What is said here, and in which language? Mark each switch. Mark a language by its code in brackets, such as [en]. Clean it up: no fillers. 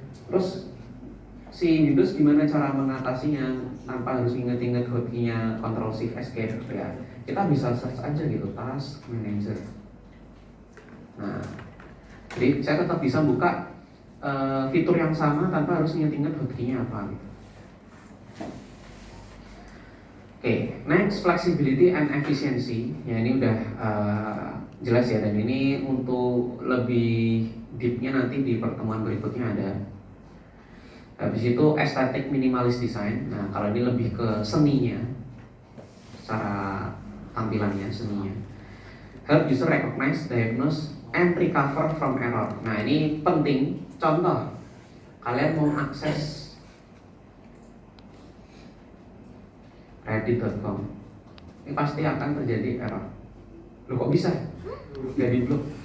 [id] Terus si Windows gimana cara mengatasinya tanpa harus inget-inget hotkey-nya Control Shift Escape ya. Kita bisa search aja gitu task manager. Nah, jadi saya tetap bisa buka fitur yang sama tanpa harus inget-inget hotkey-nya apa gitu. [en] Oke, next flexibility and efficiency. [id] Ya ini udah jelas ya, dan ini untuk lebih deepnya nanti di pertemuan berikutnya ada. Habis itu [en] aesthetic minimalist design. [id] Nah kalau ini lebih ke seninya, secara tampilannya seninya. [en] Help user recognize, diagnose, and recover from error. [id] Nah ini penting. Contoh, kalian mau akses reddit.com, ini pasti akan terjadi error. Loh kok bisa? Gak di blok.